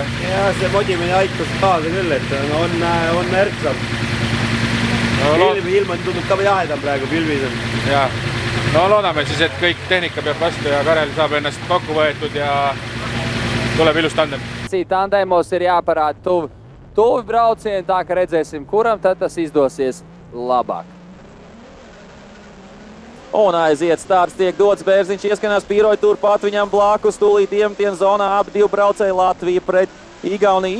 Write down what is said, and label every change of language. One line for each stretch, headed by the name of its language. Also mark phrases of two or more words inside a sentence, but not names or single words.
Estonian: Ja see modimine aitas kaasa küll, et on ärksam. No, ilm on tundub ka jahedam praegu, pilvis on. Ja. No loodame siis, et kõik tehnika peab vastu ja Karel saab ennast kokku võetud ja tuleb ilus tandem.
Latvian: Tandemos ir jāparāda tuvi braucieni, tā ka redzēsim, kuram tad tas izdosies labāk. Un aiziet starts, tiek dots Bērziņš, ieskanās Pīroja turpat viņam blakus, tūlīt iemtien zonā abi divi braucēji Latvija pret Igauniju.